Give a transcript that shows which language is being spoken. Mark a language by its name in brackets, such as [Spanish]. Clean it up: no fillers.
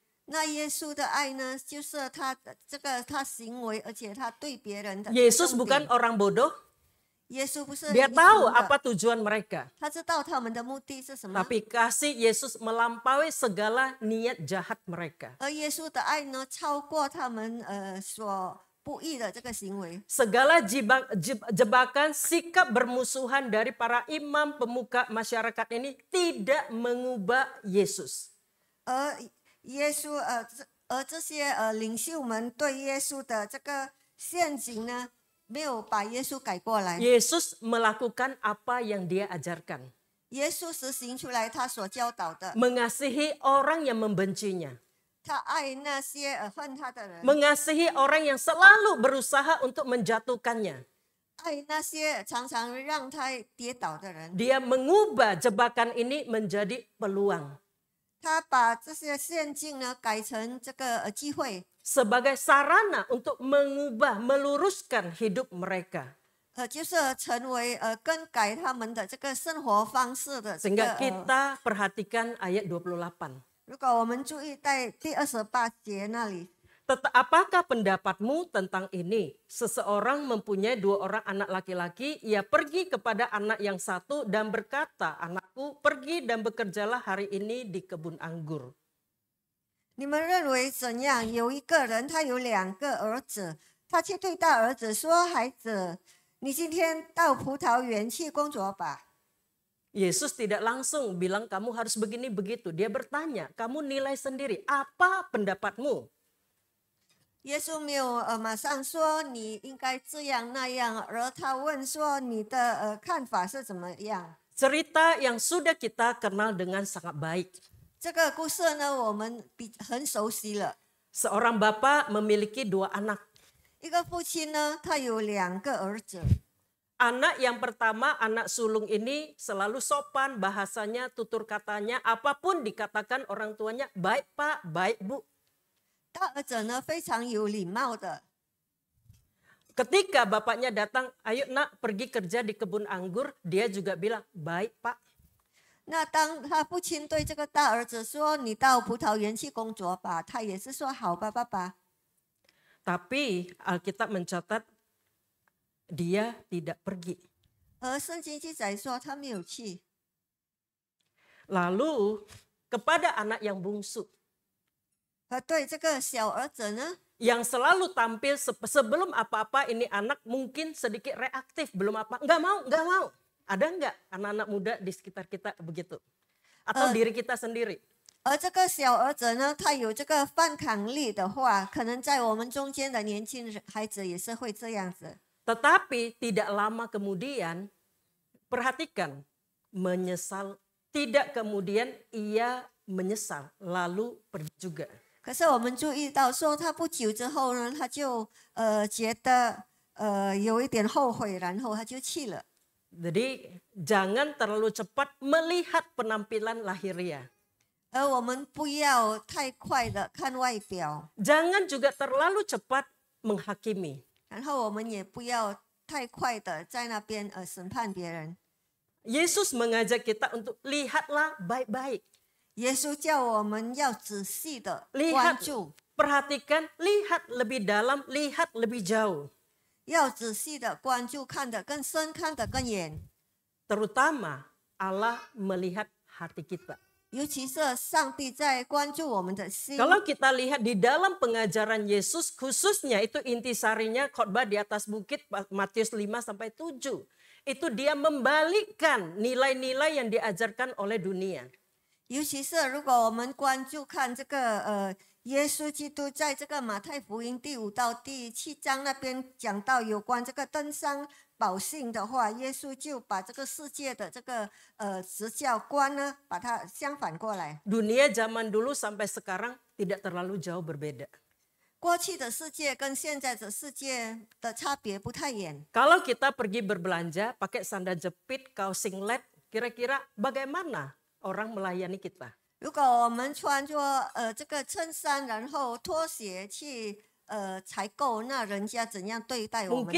[Chinese] 那耶稣的爱呢，就是他的这个他行为，而且他对别人的 [Indonesian] Yesus [Chinese] 重 [Indonesian] bukan orang bodoh. [Chinese] 耶稣不是 [Indonesian] Dia [Chinese] 愚 [Indonesian] tahu [Chinese] 蠢的 [Indonesian] apa tujuan mereka. [Chinese] 他知道他们的目的是什么。 [Indonesian] Tapi kasih Yesus melampaui segala niat jahat mereka. [Chinese] 而耶稣的爱呢，超过他们所不义的这个行为。 [Indonesian] Segala jebakan sikap bermusuhan dari para imam pemuka masyarakat ini tidak mengubah Yesus. [Chinese] 而耶稣而这些领袖们对耶稣的这个陷阱呢，没有把耶稣改过来。 [Indonesian] Yesus melakukan apa yang dia ajarkan. [Chinese] 耶稣实行出来他所教导的， [Indonesian] Mengasihi orang yang membencinya. [Chinese] 他爱那些恨他的人， [Indonesian] Mengasihi orang yang selalu berusaha untuk menjatuhkannya. [Chinese] 爱那些常常让他跌倒的人。 [Indonesian] Dia mengubah jebakan ini menjadi peluang. [Chinese] 他把这些陷阱呢改成这个机会， [Indonesian] Sebagai sarana untuk mengubah, meluruskan hidup mereka. [Chinese] 就是成为更改他们的这个生活方式的这 [Indonesian] Sehingga [Chinese] 个。 [Indonesian] kita perhatikan ayat 28. [Chinese] 如果我们注意在第28节那里， [Indonesian] Apakah pendapatmu tentang ini? Seseorang mempunyai 2 orang anak laki-laki, ia pergi kepada anak yang satu dan berkata, anakku pergi dan bekerjalah hari ini di kebun anggur. [Chinese] 你们认为怎样？有一个人，他有2个儿子，他却对大儿子说：“孩子，你今天到葡萄园去工作吧。” [Indonesian] Yesus tidak langsung bilang kamu harus begini begitu. Dia bertanya, kamu nilai sendiri, apa pendapatmu? [Chinese] 耶稣没有马上说你应该这样那样，而他问说你的看法是怎么样？ [Indonesian] Cerita yang sudah kita kenal dengan sangat baik. [Chinese] 这个故事呢，我们很熟悉了。 [Indonesian] Seorang bapak memiliki 2 anak. [Chinese] 一个父亲呢，他有2个儿子。 [Indonesian] Anak yang pertama, anak sulung ini selalu sopan, bahasanya, tutur katanya, apapun dikatakan orang tuanya, baik pak, baik bu. [Chinese] 大儿子呢非常有礼貌的， [Indonesian] Ketika bapaknya datang, ayo nak pergi kerja di kebun anggur, dia juga bilang, baik pak. [Chinese] 那当他父亲对这个大儿子说：“你到葡萄园去工作吧。” 他也是说：“好吧，爸爸。” [Indonesian] Tapi Alkitab mencatat, dia tidak pergi. [Chinese] 而圣经记载说他没有去。 [Indonesian] Lalu kepada anak yang bungsu, [Chinese] 对这个小儿子呢， [Indonesian] yang selalu tampil sebelum apa-apa, ini anak mungkin sedikit reaktif, belum apa, enggak mau. Ada enggak anak-anak muda di sekitar kita begitu? Atau diri kita sendiri? [Chinese] 而这个小儿子呢，他有这个反抗力的话，可能在我们中间的年轻孩子也是会这样子。 [Indonesian] Tetapi tidak lama kemudian, perhatikan, menyesal, tidak kemudian ia menyesal, lalu pergi juga. [Chinese] 可是我们注意到说，他不久之后呢，他就觉得有一点后悔，然后他就去了。 [Indonesian] Jadi jangan terlalu cepat melihat penampilan lahiriah. [Chinese] 而我们不要太快的看外表， [Indonesian] Jangan juga terlalu cepat menghakimi. [Chinese] 然后我们也不要太快的在那边审判别人。 [Indonesian] Yesus mengajak kita untuk lihatlah baik-baik. [Chinese] 耶稣叫我们要仔细的 [Indonesian] Lihat, [Chinese] 关注， [Indonesian] perhatikan, lihat lebih dalam, lihat lebih jauh. [Chinese] 要仔细的关注，看得更深，看得更远。 [Indonesian] Terutama Allah melihat hati kita. [Chinese] 尤其是上帝在关注我们的心。 [Indonesian] Kalau kita lihat di dalam pengajaran Yesus, khususnya itu intisarinya khotbah di atas bukit Matius 5 sampai 7. Itu dia membalikkan nilai-nilai yang diajarkan oleh dunia. [Chinese] 尤其是如果我们关注看这个耶稣基督在这个马太福音第5到第7章那边讲到有关这个登山宝训的话，耶稣就把这个世界的这个执教观呢，把它相反过来。 [Indonesian] Dunia zaman dulu sampai sekarang tidak terlalu jauh berbeda. [Chinese] 过去的世界跟现在的世界的差别不太远。 [Indonesian] Kalau kita pergi berbelanja pakai sandal jepit, kaos singlet, kira-kira bagaimana orang melayani kita? [Chinese] 如果我们穿着这个衬衫，然后拖鞋去采购，那人家怎样对待我们